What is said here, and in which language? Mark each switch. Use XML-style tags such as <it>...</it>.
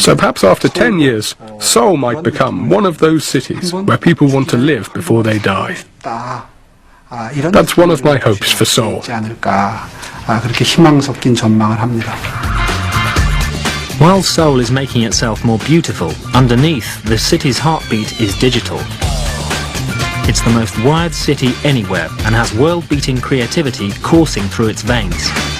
<en>So perhaps after 10 years, Seoul might become one of those cities where people want to live before they die. That's one of my hopes for Seoul.</en> <ko>그렇게 희망 섞인 전망을 합니다.</ko> <en>While Seoul is making itself more beautiful, underneath, the city's heartbeat is digital. It's the most wired city anywhere and has world-beating creativity coursing through its veins.</en>